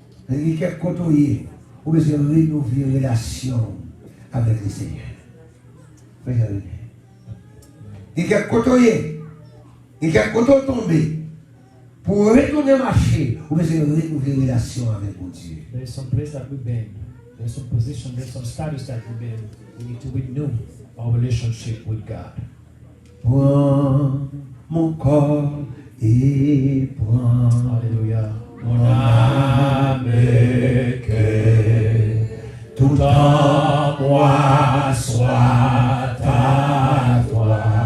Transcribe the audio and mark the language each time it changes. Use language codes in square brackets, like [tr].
[fr] Il y a quelques côtés où vous renouveler une relation avec le Seigneur. Il y a quelques côtés, il y a quelques côtés tombés. Pour retourner marcher, vous devez renouveler une relation avec mon Dieu. [en] There is some place that we've been. There's some position, there's some status that we've been. We need to renew our relationship with God. [fr] Prends mon corps et prends Alléluia. Mon âme et cœur, tout en moi soit à toi.